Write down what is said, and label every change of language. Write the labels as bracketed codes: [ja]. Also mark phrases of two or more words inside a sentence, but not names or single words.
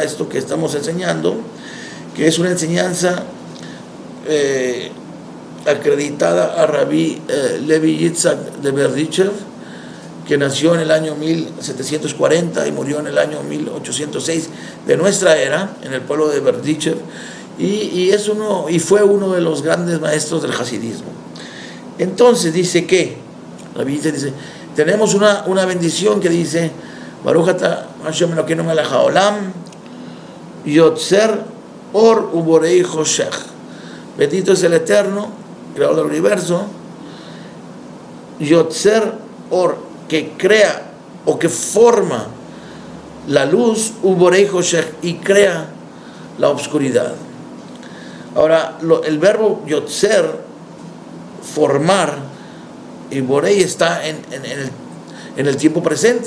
[es] Esto que estamos enseñando, que es una enseñanza acreditada a Rabbi Levi Yitzhak de Berdichev, que nació en el año 1740 y murió en el año 1806 de nuestra era, en el pueblo de Berdichev, y fue uno de los grandes maestros del hasidismo. Entonces dice que, la Biblia dice, tenemos una bendición que dice: [he] ברוך אתה השם אלוקינו מלך העולם, יוצר אור ובורא חושך. [es] Bendito es el Eterno, creador del universo, [he] יוצר אור, [es] que crea o que forma la luz, [he] ובורא חושך, [es] y crea la obscuridad. Ahora, el verbo yotzer, formar, y borei está en el tiempo presente.